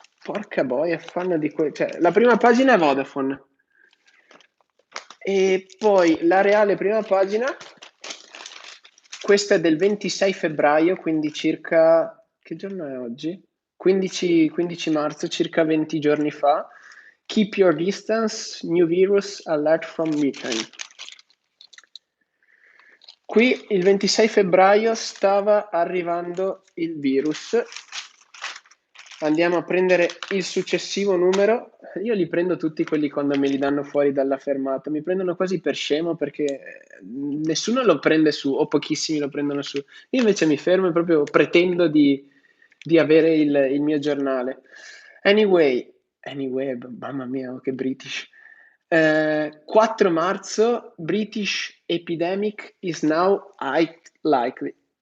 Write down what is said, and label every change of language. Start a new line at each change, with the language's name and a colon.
Italian: porca boia, fanno di cioè, la prima pagina è Vodafone. E poi la reale prima pagina, questa è del 26 febbraio, quindi circa, che giorno è oggi? 15 marzo, circa 20 giorni fa.
English: Keep your distance, new virus alert from Britain.
Italian: Qui il 26 febbraio stava arrivando il virus. Andiamo a prendere il successivo numero. Io li prendo tutti quelli quando me li danno fuori dalla fermata. Mi prendono quasi per scemo perché nessuno lo prende su, o pochissimi lo prendono su. Io invece mi fermo e proprio pretendo di avere il mio giornale.
English: Anyway,
Italian: mamma mia, che British. 4 marzo,
English: British epidemic is now likely.